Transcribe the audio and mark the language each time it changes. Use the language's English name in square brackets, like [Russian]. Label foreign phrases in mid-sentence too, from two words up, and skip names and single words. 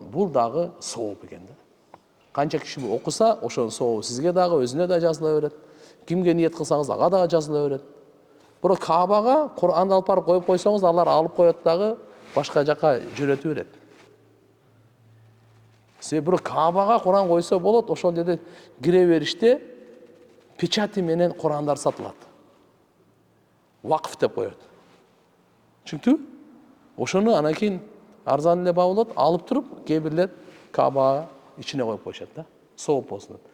[Kyrgyz] Бул дагы сооп экен да. Канча киши окуса, ошонун сообу сизге дагы, өзүнө да жазыла берет. Кимге ниет кылсаңыз, ага дагы жазыла берет. Бирок Каабага Кур'анды алып барып коюп койсоңуз, алар алып коет дагы башка жака жөнөтүп берет. [Kazakh] Сен бір Кабаға Құран қойса болады, [Kyrgyz] ошол жерде кире бериште печати менен Құрандар сатылат. Вакф деп коет. Чүнктү? Ошону анан кийин арзан эле болот, алып туруп, кээ бирлер Кабага ичине коюп коюшат да, сооп болсун деп.